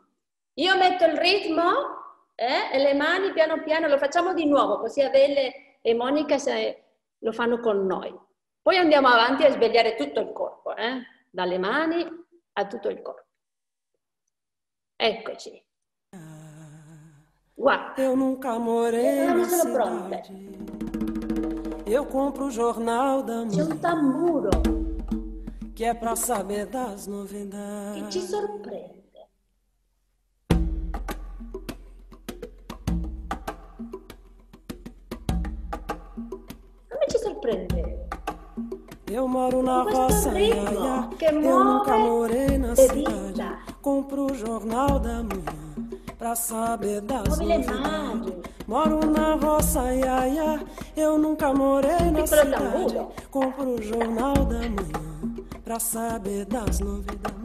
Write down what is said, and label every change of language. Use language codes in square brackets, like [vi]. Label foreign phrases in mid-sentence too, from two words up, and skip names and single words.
[it] Io metto il ritmo e le mani piano piano, lo facciamo di nuovo, così Adele e Monica lo fanno con noi. Poi andiamo avanti a svegliare tutto il corpo, dalle mani a tutto il corpo. Eccoci. Guarda, [pt] eu nunca morei na [it] sono pronte. [pt] cidade. Eu compro o jornal da [it] C'è un tamburo [pt] que é pra saber das [it] che [pt] novidades. [it] ci sorprende. Come ci sorprende? [pt] Eu moro na [it] Questo [pt] roça, [it] ritmo [pt] iaia. [it] che [pt] Eu nunca [it] muove [pt] morei na [it] le [pt] cidade. [it] dita. [pt] Compro o jornal da manhã pra saber das [it] Muove le [pt] novidades. [it] mani. [pt] Moro na roça, iaia. Eu nunca morei na [it] Piccolo [pt] cidade. [it] tamburo. [pt] Compro o jornal da manhã pra saber das novidades.